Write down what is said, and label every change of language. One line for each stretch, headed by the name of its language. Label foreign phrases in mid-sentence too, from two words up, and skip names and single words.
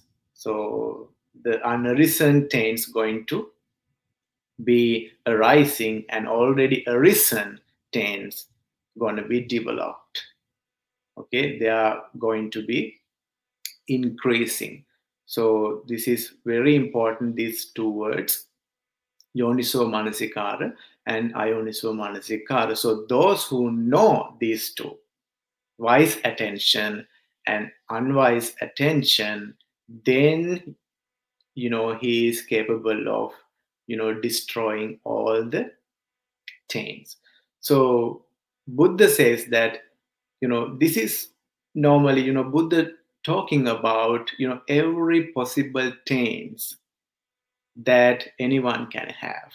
English: So the unarisen taints going to be arising, and already arisen taints going to be developed. Okay, they are going to be increasing. So this is very important, these two words,
Pali: yoniso manasikara and ayoniso manasikara.
English: So those who know these two, wise attention and unwise attention, then he is capable of destroying all the taints. So Buddha says that this is normally Buddha talking about every possible taints that anyone can have.